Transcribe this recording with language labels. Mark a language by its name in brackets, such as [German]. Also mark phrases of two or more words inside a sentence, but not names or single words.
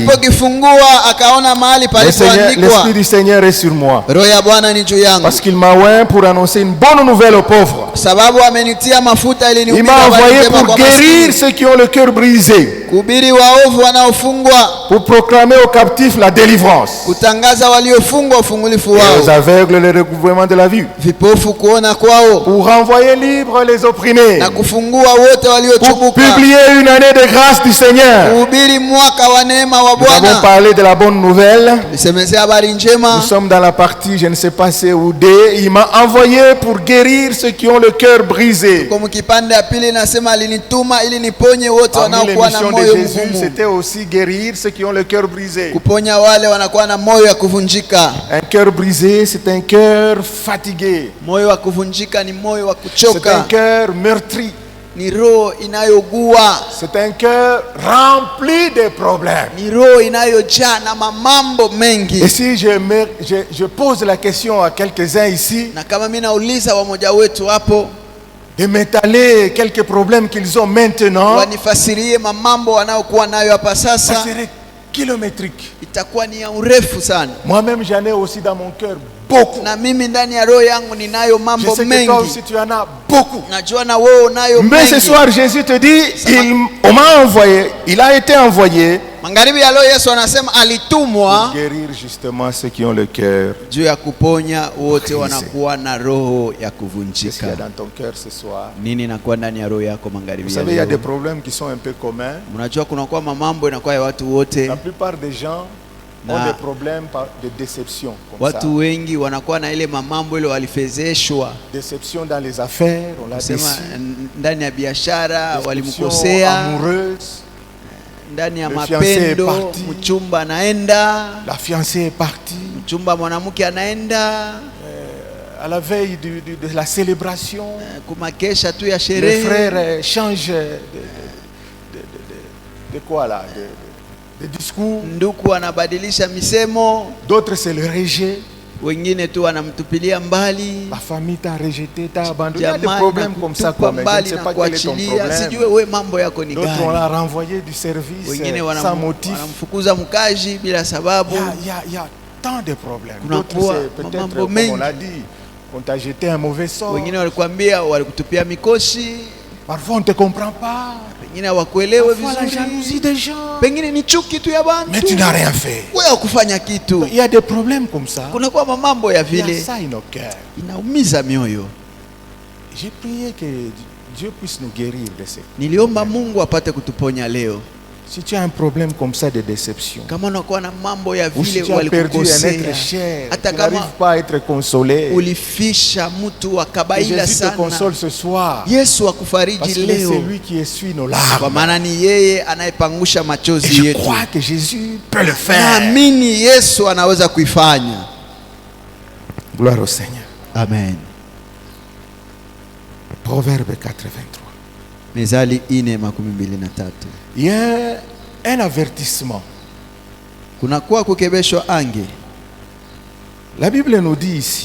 [French] L'Esprit du Seigneur est sur moi, parce qu'il m'a oint pour annoncer une bonne nouvelle aux pauvres. Il m'a envoyé pour guérir ceux qui ont le cœur brisé, pour proclamer aux captifs la délivrance, et aux aveugles le recouvrement de la vue. [Swahili] vipofu kuona kwao, [French] pour renvoyer libres les opprimés, [Swahili] na kufungua wote waliochubuka, [French] pour publier une année de grâce du Seigneur. [Swahili] kuhubiri mwaka wa neema wa Bwana. [French] Nous avons parlé de la bonne nouvelle. [Swahili] Nisemezea habari njema. [French] Nous sommes dans la partie, je ne sais pas c'est où, D. Il m'a envoyé pour guérir ceux qui ont le cœur brisé. [Swahili] Kwa kipande ya pili nasema alinituma ili niponye wote wanaokuwa na moyo mgumu. [French] C'était aussi guérir ceux qui ont le cœur brisé. [Swahili] Kuponya wale wanakuwa na moyo ya kuvunjika. [French] Un cœur brisé, c'est un cœur fatigué. [Swahili] Moyo wa kuvunjika ni moyo wa kuchoka. [French] C'est un cœur meurtri. [Swahili] Ni roho inayogua. [French] C'est un cœur rempli de problèmes. [Swahili] Ni roho inayojaa na mambo mengi. [French] Et si je pose la question à quelques-uns ici, [Swahili] na kama mimi nauliza wamoja wetu hapo, [French] de m'étaler quelques problèmes qu'ils ont maintenant, [Swahili] wanifasirie mambo wanayokuwa nayo hapa sasa, [French] ça serait kilométrique. [Swahili] Itakuwa ni ya urefu sana. [French] Moi-même j'en ai aussi dans mon cœur beaucoup. [Swahili] Na mimi ndani ya roho yangu ninayo mambo mengi. [French] Je sais que toi aussi tu en as beaucoup. [Swahili] Najua na wewe unayo mengi. [French] Mais ce soir Jésus te dit, on m'a envoyé, il a été envoyé. [Swahili] Magharibi ya leo Yesu anasema alitumwa [French] guérir justement ceux qui ont le cœur. [Swahili] Juu ya kuponya wote wanakuwa na roho ya kuvunjika. [French] Qu'est-ce qu'il y a dans ton cœur ce soir? [Swahili] Nini inakuwa ndani ya roho yako magharibi? [French] Vous savez, il y a des problèmes qui sont un peu communs. [Swahili] Mnajua kuna kwa mambo inakuwa ya watu wote. [French] La plupart des gens ont des problèmes de déception comme [Swahili] watu [French] ça. [Swahili] wengi wanakuwa na ile mambo ile walifezeshwa. [French] Déception dans les affaires, on l'a déçu. [Swahili] Ndani ya biashara walimkosea. [French] Amoureuse. [Swahili] Ndani ya mapendo mchumba anaenda. [French] La fiancée est partie. [Swahili] Mchumba mwanamke anaenda. [French] À la veille de la célébration, [Swahili] kumakesha tu ya sherehe. [French] Les frères changent de quoi là, de discours. [Swahili] Ndugu anabadilisha misemo. [French] D'autres c'est le rejet. [Swahili] Wengine tu wanamtupilia mbali. [French] La famille t'a rejeté, t'a abandonné. Il y a des problèmes comme ça quoi, mais je ne sais pas quel est ton problème. [Swahili] Sijue wewe mambo yako ni gani. [French] D'autres on l'a renvoyé du service sans motif. [Swahili] Wanamfukuza mkaji bila sababu. [French] Il y a tant de problèmes. D'autres c'est peut-être comme on l'a dit, on t'a jeté un mauvais sort. [Swahili] Wengine walikwambia walikutupia mikoshi. [French] Parfois on ne te comprend pas. [Swahili] Pengine hawakuelewe vizuri. [French] La jalousie des gens. [Swahili] Pengine ni chuki tu ya bantu. [French] Mais tu n'as rien fait. [Swahili] Wewe hukufanya kitu. [French] Il y a des problèmes comme ça. [Swahili] Kuna kwa mambo ya vile. [French] Il y a ça in nos cœurs. [Swahili] Inaumiza mioyo. [French] J'ai prié que Dieu puisse nous guérir de ces. [Swahili] Niliomba Mungu apate kutuponya leo. [French] Si tu as un problème comme ça de déception, [Swahili] kama unakuwa na mambo ya vile walikukosea, hata kama [French] n'arrives pas à être consolé, [Swahili] ulifisha mtu wa kabaila sana, [French] te console ce soir. [Swahili] Yesu akufariji leo. [French] C'est lui qui essuie nos larmes. [Swahili] Kwa maana ni yeye anayepangusha machozi yetu. [French] Je crois que Jésus peut le faire. [Swahili] Naamini Yesu anaweza kuifanya. [French] Gloire au Seigneur. Amen. Proverbe 4:23. [Swahili] Mezali 4:23. [French] Il y a un avertissement. [Swahili] Kunakuwa kukebeshwa ange. [French] La Bible nous dit ici,